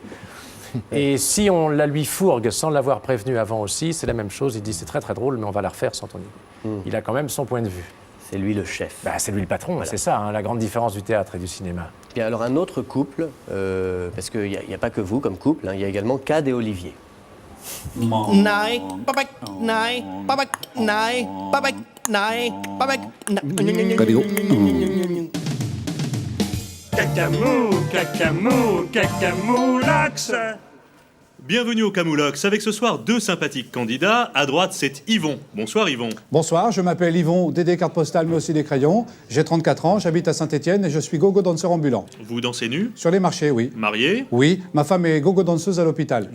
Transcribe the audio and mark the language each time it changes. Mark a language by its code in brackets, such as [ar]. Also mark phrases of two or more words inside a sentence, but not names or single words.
[fr] Et si on la lui fourgue sans l'avoir prévenu avant aussi, c'est la même chose. Il dit c'est très très drôle, mais on va la refaire sans ton idée. Il a quand même son point de vue. C'est lui le chef. C'est lui le patron, Voilà. c'est ça, hein, la grande différence du théâtre et du cinéma. Bien, alors un autre couple, parce qu'il n'y a pas que vous comme couple, hein, il y a également Cad et Olivier. Nej, babak, nej, babak, nej, babak, nej, babak, Cacamoulax. Bienvenue au Camoulox, avec ce soir deux sympathiques candidats. À droite, c'est Yvon. Bonsoir Yvon. Bonsoir, je m'appelle Yvon, DD carte postale mais aussi des crayons. J'ai 34 ans, j'habite à Saint-Étienne et je suis gogo danseur ambulant. Vous dansez nu? Sur les marchés, oui. Marié? Oui, ma femme est gogo danseuse à l'hôpital.